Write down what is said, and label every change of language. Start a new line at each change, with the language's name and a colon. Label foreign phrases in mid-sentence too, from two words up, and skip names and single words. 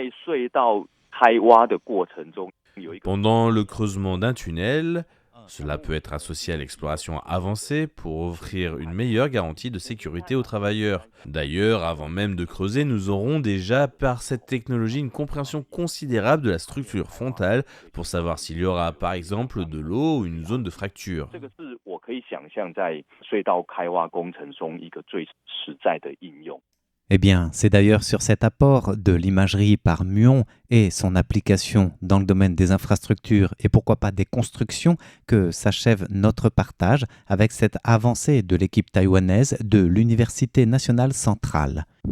French: Pendant le creusement d'un tunnel, cela peut être associé à l'exploration avancée pour offrir une meilleure garantie de sécurité aux travailleurs. D'ailleurs, avant même de creuser, nous aurons déjà par cette technologie une compréhension considérable de la structure frontale pour savoir s'il y aura par exemple de l'eau ou une zone de fracture.
Chinese: 可以想象在隧道开挖工程中一个最实在的应用。
French: Eh bien, c'est d'ailleurs sur cet apport de l'imagerie par muon et son application dans le domaine des infrastructures et pourquoi pas des constructions que s'achève notre partage avec cette avancée de l'équipe taïwanaise de l'Université nationale centrale.